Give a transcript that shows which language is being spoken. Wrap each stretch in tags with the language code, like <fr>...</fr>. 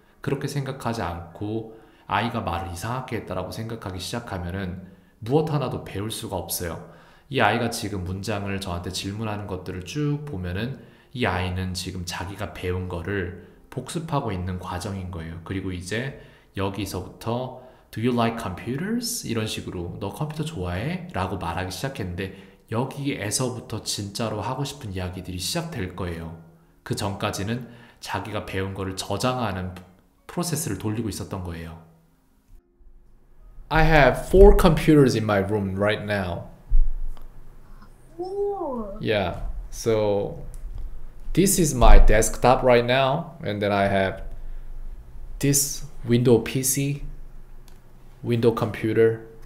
<ko>그렇게 생각하지 않고 아이가 말을 이상하게 했다라고 생각하기 시작하면은 무엇 하나도 배울 수가 없어요. 이 아이가 지금 문장을 저한테 질문하는 것들을 쭉 보면은 이 아이는 지금 자기가 배운 거를 복습하고 있는 과정인 거예요. 그리고 이제 여기서부터</ko> <en>Do you like computers?</en> <ko>이런 식으로 너 컴퓨터 좋아해? 라고 말하기 시작했는데 여기에서부터 진짜로 하고 싶은 이야기들이 시작될 거예요. 그 전까지는 자기가 배운 거를 저장하는 프로세스를 돌리고 있었던 거예요.</ko> <en>I have 4 computers in my room right now. Four. Yeah, so this is my desktop right now, and then I have this Windows PC, Windows computer.</en>